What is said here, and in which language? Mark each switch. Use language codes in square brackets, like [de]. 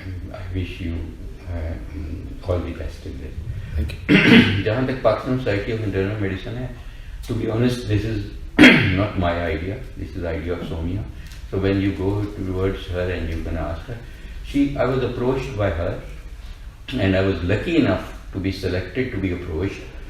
[en] I wish you all the best in this. Thank you. [ur] جہاں تک Pakistan society of internal medicine ہے, [en] to be honest, this is not my idea. This is the idea of Somia. So when you go towards her and you can ask her, I was approached by her, and I was lucky enough to be selected to be approached.